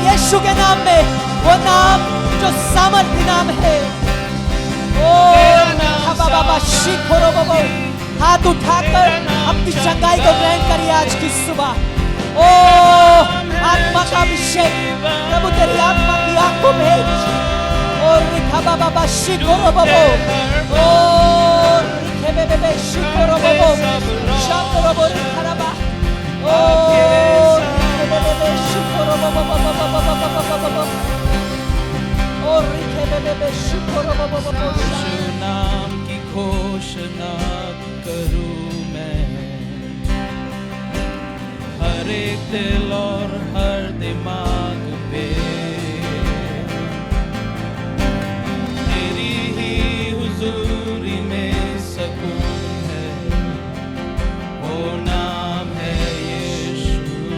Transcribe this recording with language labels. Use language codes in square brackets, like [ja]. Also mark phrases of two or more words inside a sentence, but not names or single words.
[hi] यीशु के नाम में, वो नाम जो सामर्थ्य नाम है। ओ बाबा शिखरो बाबा, हाथ उठाकर अपनी चंगाई को ग्रहण करिए आज की सुबह। ओ आत्मा का अभिषेक, प्रभु तेरी आत्मा की आंखों भेज। और रिखा बाबा शिखरो बाबा, ओ रिखे बेबे शिखरो बाबा, शांतरो बाबा रिखा। ओ रिखे बेबे शिखरो बाबा बाबा, ओ रिखे बेबे शिखरो बाबा बाबा। यीशु नाम की घोषणा करूं मैं, हर एक दिल और हर दिमाग पे तेरी ही हुजूरी में सकून है, वो नाम है यीशु।